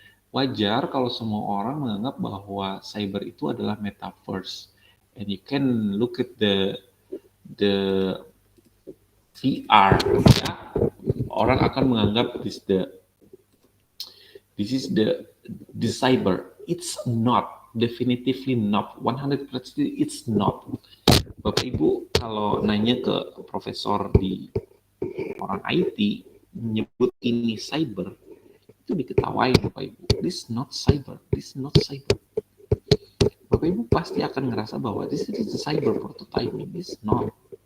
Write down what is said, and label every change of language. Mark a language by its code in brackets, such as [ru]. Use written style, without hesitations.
[id] Wajar kalau semua orang menganggap bahwa cyber itu adalah metaverse. [en] And you can look at the VR, ya. [id] Orang akan menganggap [en] this is the cyber. It's not, definitively not, 100% it's not. [id] Bapak Ibu kalau nanya ke profesor di orang IT menyebut ini cyber, itu diketawain Bapak Ibu. [en] This not cyber, this not cyber. [id] Bapak Ibu pasti akan ngerasa bahwa [en] this is the cyber prototyping, this not.